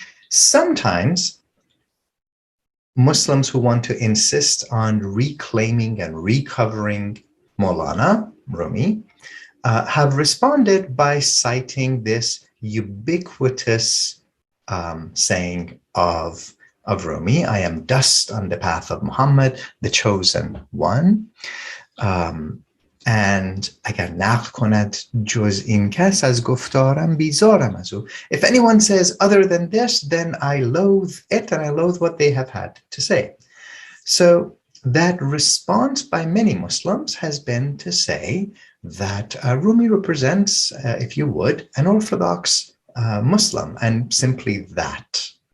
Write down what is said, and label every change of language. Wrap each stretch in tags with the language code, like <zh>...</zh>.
<en>Sometimes Muslims who want to insist on reclaiming and recovering Maulana, Rumi, have responded by citing this ubiquitous saying of Rumi, I am dust on the path of Muhammad, the chosen one. And</en> <fa>اگر نقل کند جز این کس از گفتارم بیزارم از او.</fa> <en>If anyone says other than this, then I loathe it and I loathe what they have had to say. So that response by many Muslims has been to say that Rumi represents, if you would, an Orthodox Muslim, and simply that.</en>